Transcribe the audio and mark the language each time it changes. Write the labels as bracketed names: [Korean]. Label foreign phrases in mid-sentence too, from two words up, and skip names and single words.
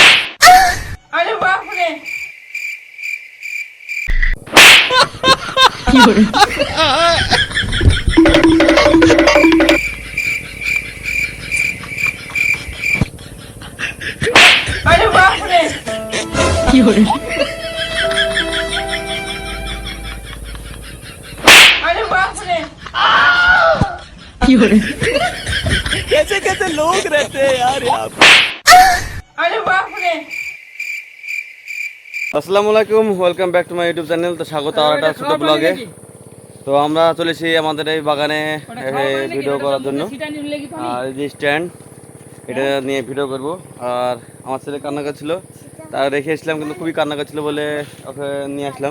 [Hindi] अरे बाप रे अरे बाप रे अरे बाप रे कैसे कैसे लोग रहते हैं यार यहाँ पे। अरे बाप रे [Arabic] السلام عليكم, [English] welcome back to my YouTube channel. [Bangla] তো স্বাগত আর একটা ছোটো ব্লগে। তো আমরা চলেছি আমাদের এই বাগানে ভিডিও করার জন্য। আর এই যে স্ট্যান্ড, এটা নিয়ে ভিডিও করব। আর আমার ছেলে কান্না করছিল, তা রেখে এসলাম, কিন্তু খুবই কান্না করছিল বলে ওকে নিয়ে আসলাম।